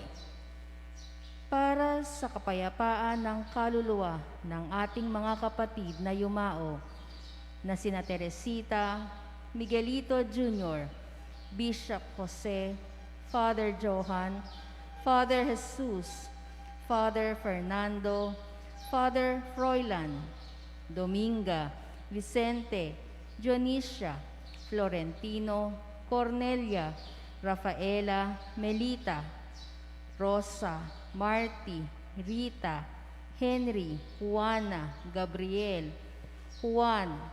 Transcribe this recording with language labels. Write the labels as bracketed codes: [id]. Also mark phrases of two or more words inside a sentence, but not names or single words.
[tl] Para sa kapayapaan ng kaluluwa ng ating mga kapatid na yumao na sina Teresita, Miguelito Jr., Bishop Jose, Father Johan, Father Jesus, Father Fernando, Father Froilan, Dominga, Vicente, Dionisia, Florentino, Cornelia, Rafaela, Melita, Rosa, Marty, Rita, Henry, Juana, Gabriel, Juan,